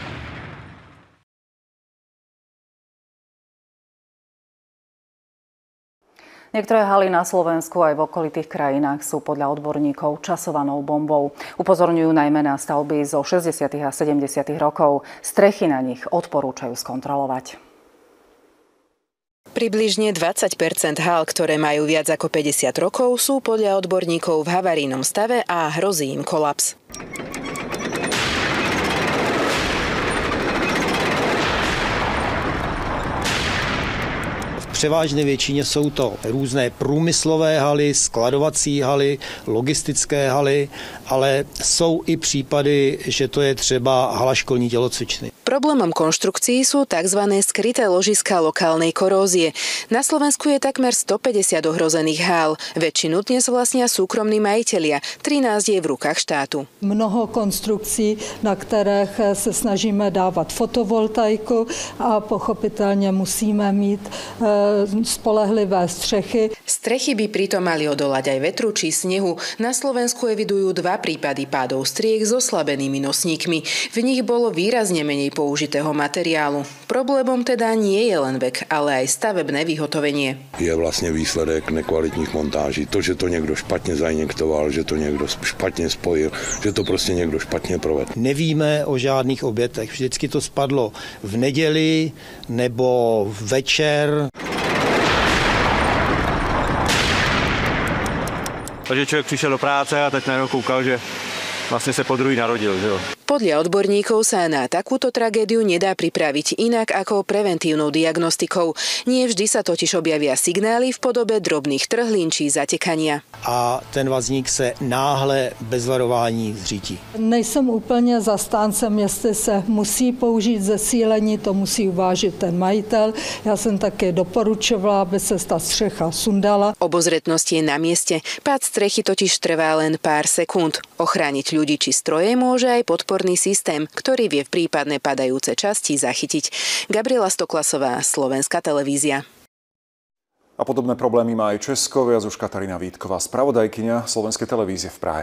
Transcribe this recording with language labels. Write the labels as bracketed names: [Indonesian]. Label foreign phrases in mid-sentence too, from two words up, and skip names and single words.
[Slovak] Niektoré haly na Slovensku aj v okolitých krajinách sú podľa odborníkov časovanou bombou. Upozorňujú najmä na stavby zo 60. a 70. rokov. Strechy na nich odporúčajú skontrolovať. Približne 20% hál, ktoré majú viac ako 50 rokov, sú podľa odborníkov v havarijnom stave a hrozí im kolaps. [Czech] V převážné většině jsou to různé průmyslové haly, skladovací haly, logistické haly, ale jsou i případy, že to je třeba hala školní tělocvičny. [Slovak] Problémom konštrukcií sú tzv. Skryté ložiská lokálnej korózie. Na Slovensku je takmer 150 ohrozených hál. Väčšinu dnes vlastnia súkromní majitelia. 13 je v rukách štátu. [Czech] Mnoho konstrukcí, na kterých se snažíme dávat fotovoltaiku a pochopitelně musíme mít spolehlivé střechy. [Slovak] Strechy by pritom mali odolať aj vetru či snehu. Na Slovensku evidujú 2 prípady pádov striech s oslabenými nosníkmi. V nich bolo výrazne menej použitého materiálu. Problémom teda nie je len vek, ale aj stavebné vyhotovenie. [Czech] Je vlastně výsledek nekvalitních montáží. To, že to někdo špatně zainjektoval, že to někdo špatně spojil, že to prostě někdo špatně provedl. Nevíme o žádných obětech. Vždycky to spadlo v neděli nebo večer. Takže člověk přišel do práce a teď najednou koukal, že vlastně se podruhý narodil. Že jo? [Slovak] Podľa odborníkov sa na takúto tragédiu nedá pripraviť inak ako preventívnou diagnostikou. Nie vždy sa totiž objavia signály v podobe drobných trhlín či zatekania. [Czech] A ten vazník se náhle bez varování zřítí. Nejsem úplně zastáncem, jestli se musí použít zesílení, to musí uvážit ten majitel. Já jsem také doporučovala, aby se ta střecha sundala. [Slovak] Obozretnosť je na mieste. Pád strechy totiž trvá len pár sekúnd. Ochrániť ľudí či stroje môže aj podporný odporný systém, ktorý vie v prípadne padajúce časti zachytiť. Gabriela Stoklasová, Slovenská televízia. A podobné problémy má aj Česko, viac už Katarína Vítková, spravodajkyňa Slovenskej televízie v Prahe.